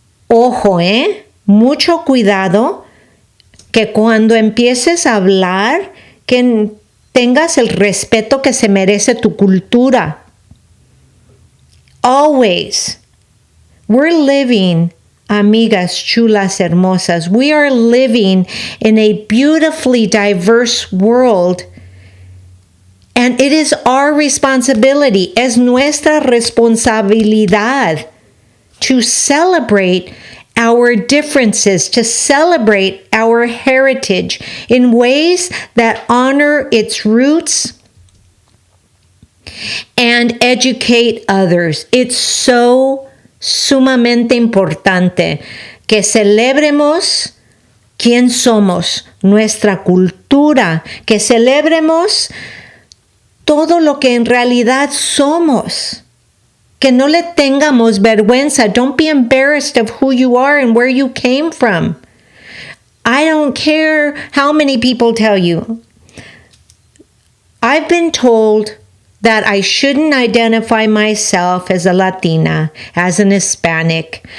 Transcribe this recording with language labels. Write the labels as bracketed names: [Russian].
[Spanish] Ojo, mucho cuidado que cuando empieces a hablar, que tengas el respeto que se merece tu cultura. [English] Always. We're living, [Spanish] amigas chulas hermosas, [English] we are living in a beautifully diverse world, and it is our responsibility, [Spanish] es nuestra responsabilidad [English] to celebrate our differences, to celebrate our heritage in ways that honor its roots and educate others. It's so [Spanish] sumamente importante que celebremos quién somos, nuestra cultura, que celebremos todo lo que en realidad somos. Que no le tengamos vergüenza. [English] Don't be embarrassed of who you are and where you came from. I don't care how many people tell you. I've been told that I shouldn't identify myself as a Latina, as an Hispanic.